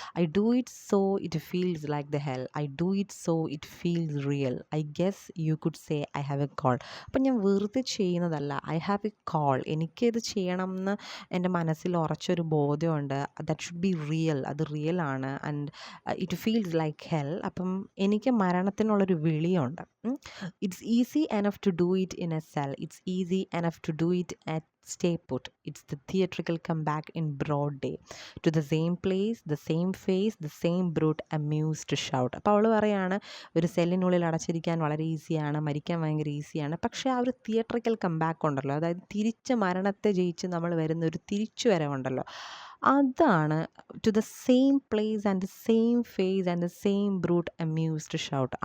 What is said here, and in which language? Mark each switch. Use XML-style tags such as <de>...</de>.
<en>I do it so it feels like the hell, I do it so it feels real, I guess you could say I have a call.</en> <ml>അപ്പം ഞാൻ വെറുതെ ചെയ്യുന്നതല്ല, I have A call, എനിക്കിത് ചെയ്യണം എന്ന് എൻ്റെ മനസ്സിൽ ഉറച്ചൊരു ബോധ്യമുണ്ട്.</ml> <en>That should be real, അത് real ആണ്. And it feels like hell.</en> <ml>അപ്പം എനിക്ക് മരണത്തിനുള്ളൊരു വിളിയുണ്ട്.</ml> <en>It's easy enough to do it in a cell, it's easy enough to do it at stay put, it's the theatrical comeback in broad day to the same place, the same face, the same brute amused to shout.</en> <ml>അപ്പോൾ അവൾ പറയാണ്, ഒരു സെല്ലിനുള്ളിൽ അടച്ചിരിക്കാൻ വളരെ ഈസിയാണ്, മരിക്കാൻ ഭയങ്കര ഈസിയാണ്, പക്ഷേ ആ ഒരു തിയേറ്ററിക്കൽ കംബാക്ക് ഉണ്ടല്ലോ, അതായത് തിരിച്ച് മരണത്തെ ജയിച്ച് നമ്മൾ വരുന്ന ഒരു തിരിച്ചു വരവുണ്ടല്ലോ, അതാണ് to the same place and the same face and the same brute അമ്യൂസ്ഡ് shout.</ml>